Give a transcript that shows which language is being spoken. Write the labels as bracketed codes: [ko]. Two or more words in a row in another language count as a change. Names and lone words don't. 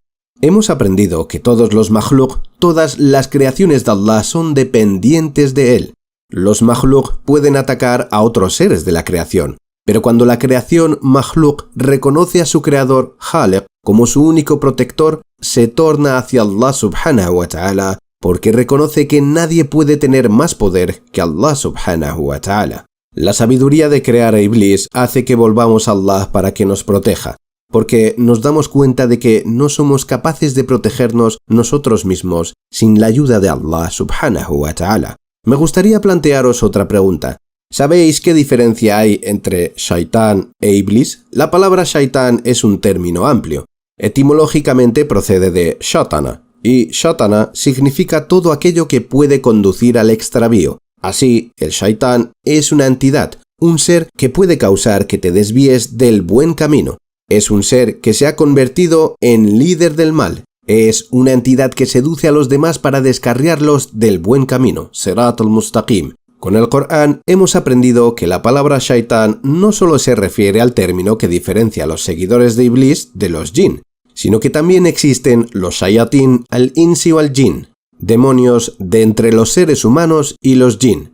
[es] Hemos aprendido que todos los makhluk, todas las creaciones de Allah son dependientes de él. Los makhluk pueden atacar a otros seres de la creación, pero cuando la creación makhluk reconoce a su creador, Khaliq, como su único protector, se torna hacia Allah [ar] سبحانه وتعالى, [es] porque reconoce que nadie puede tener más poder que Allah [ar] سبحانه وتعالى. [es] La sabiduría de crear a Iblis hace que volvamos a Allah para que nos proteja, porque nos damos cuenta de que no somos capaces de protegernos nosotros mismos sin la ayuda de Allah [ar] سبحانه وتعالى. [es] Me gustaría plantearos otra pregunta. ¿Sabéis qué diferencia hay entre Shaitán e Iblis? La palabra Shaitán es un término amplio. Etimológicamente procede de Shatana, y Shatana significa todo aquello que puede conducir al extravío. Así, el Shaitán es una entidad, un ser que puede causar que te desvíes del buen camino. Es un ser que se ha convertido en líder del mal. Es una entidad que seduce a los demás para descarriarlos del buen camino, [ar] الصراط المستقيم. [es] Con el Corán hemos aprendido que la palabra Shaitán no solo se refiere al término que diferencia a los seguidores de Iblis de los jinn, sino que también existen los [ar] شياطين الإنس والجن, [es] demonios de entre los seres humanos y los jinn.